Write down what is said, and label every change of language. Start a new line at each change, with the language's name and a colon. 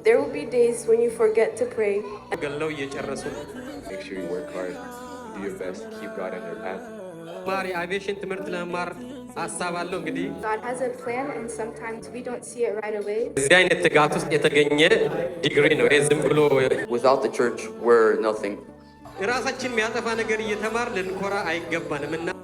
English: There will be days when you forget to pray.
Amharic: ገለው እየጨረሱ
English: Make sure you work hard, do your best, keep God on your path.
Amharic: ማሪ አቪዬሽን ትምህርት ለመማር ሐሳብ አለው። እንግዲህ
English: God has a plan and sometimes we don't see it right away.
Amharic: እዚህ አይነት ትጋት ውስጥ የተገኘ ዲግሪ ነው። ዝም ብሎ
English: Without the church, we're nothing.
Amharic: ራሳችን የሚያጠፋ ነገር እየተማር ልንኮራ አይገባንም። እና